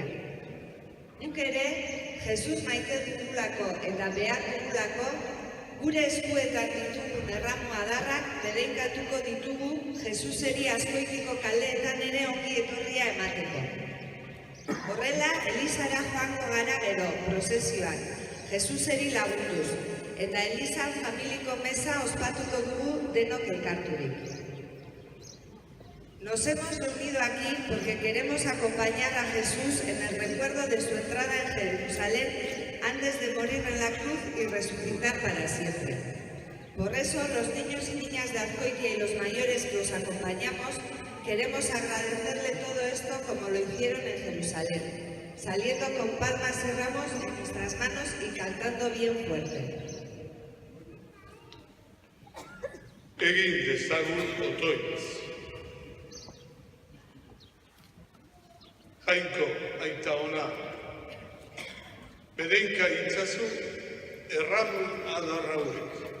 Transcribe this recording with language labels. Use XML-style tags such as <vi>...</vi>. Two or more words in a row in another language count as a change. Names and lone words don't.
<eu>Guk ere, Jesus maite dugulako eta behar dugulako, gure eskuetan ditugun erramu adarrak bereinkatuko ditugu Jesuseri azkoitiko kaleetan ere ongi etorria emateko. Horrela, Elizara joango gara gero, prozesioan, Jesuseri lagunduz, eta Elizan familiko mesa ospatuko dugu denok elkarturik.</eu> <es>Nos hemos reunido aquí porque queremos acompañar a Jesús en el recuerdo de su entrada en Jerusalén antes de morir en la cruz y resucitar para siempre. Por eso, los niños y niñas de Azkoitia y los mayores que os acompañamos, queremos agradecerle todo esto como lo hicieron en Jerusalén, saliendo con palmas y ramos en nuestras manos y cantando bien fuerte.</es> <eu>Egin dezagun otoitz. Jainko aita ona, berenka itzazu erramun adarrauek.</eu>